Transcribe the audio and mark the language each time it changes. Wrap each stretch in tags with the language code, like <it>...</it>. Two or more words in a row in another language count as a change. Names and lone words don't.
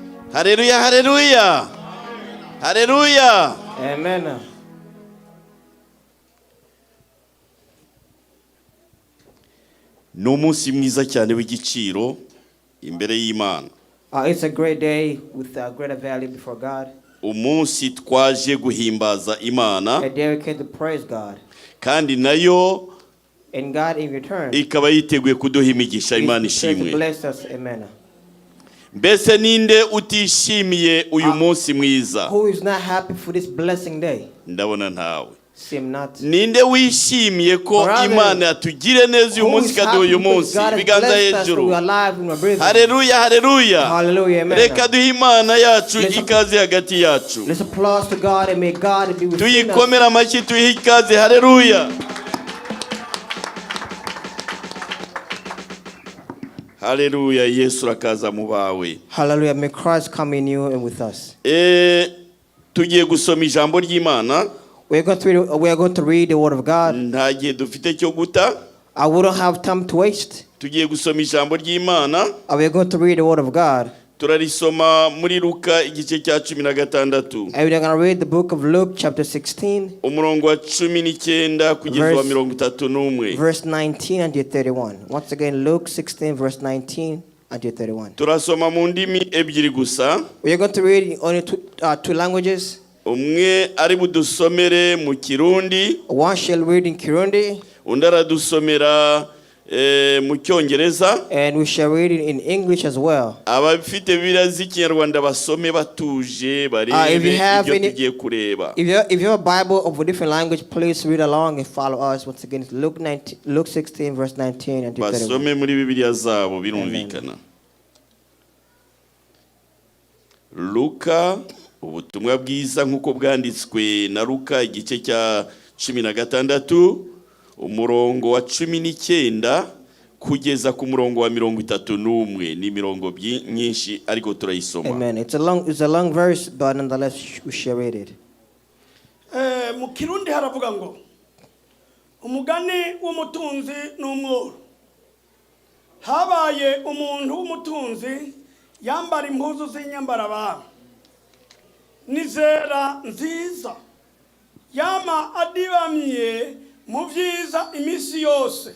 <rw>Hallelujah, hallelujah. Hallelujah. Amen. N'umunsi mwiza cyane w'igiciro imbere y'Imana.</rw> <en>It's a great day with a greater value before God.</en> <rw>Umunsi twaje guhimbaza Imana.</rw> <en>A day we came to praise God.</en> <rw>Kandi nayo</rw> <en>And God in return</en> <rw>ikaba yiteguye kuduha imigisha. Imana ishimwe.</rw> <en>bless us. Amen.</en> <rw>Mbese ninde utishimiye uyu munsi mwiza?</rw> <en>Who is not happy for this blessing day?</en> <rw>Ndabona ntawe.</rw> <en>Seem not.</en> <rw>Ninde wishimiye ko Imana yatugire neza uyu munsi kaduha uyu munsi? Biganza hejuru. Haleluya, haleluya. Hallelujah. Amen. Reka duhe Imana yacu ikaze hagati yacu.</rw> <en>Let's applause to God and may God be with us.</en> <rw>Tuyikomera amashyi tuyihe ikaze. Haleluya. Hallelujah, Yesu rakaza mu bawe.</rw> <en>Hallelujah, may Christ come in you and with us.</en> <rw>Tugiye gusoma ijambo ry'Imana.</rw> <en>We are going to read the word of God.</en> <rw>Nta gihe dufite cyo guta.</rw> <en>I wouldn't have time to waste.</en> <rw>Tugiye gusoma ijambo ry'Imana.</rw> <en>We are going to read the word of God.</en> <rw>Turarisoma muri Luka igice cya 16.</rw> <en>And we are going to read the book of Luke chapter 16.</en> <rw>Umurongo wa 19 kugeza wa 31.</rw> <en>Verse 19 and 31. Once again, Luke 16 verse 19 and 31.</en> <rw>Turasoma mu ndimi ebyiri gusa.</rw> <en>We are going to read only two languages.</en> <rw>Umwe ari budusomere mu Kirundi.</rw> <en>One shall read in Kirundi.</en> <rw>Undi aradusomera mu Cyongereza.</rw> <en>And we shall read it in English as well.</en> <rw>Abafite Bibiliya z'Ikinyarwanda basome batuje barebe ibyo tugiye kureba.</rw> <en>If you have a Bible of a different language, please read along and follow us. Once again, it's Luke 16 verse 19 and 31.</en> <rw>Basome muri Bibiliya zabo birumvikana. Luka, ubutumwa bwiza nk'uko bwanditswe na Luka igice cya 16 umurongo wa 19 kugeza ku murongo wa 31. Ni mirongo myinshi ariko turayisoma. Amen.</rw> <en>It's a long verse, but nonetheless we shall read it.</en> <rn>Mu Kirundi haravuga ngo umugani w'umutunzi n'umworo. Habaye umuntu w'umutunzi yambara impuzu z'inyambarabara nizera nziza yama adibamiye mu byiza imisi yose.</rn>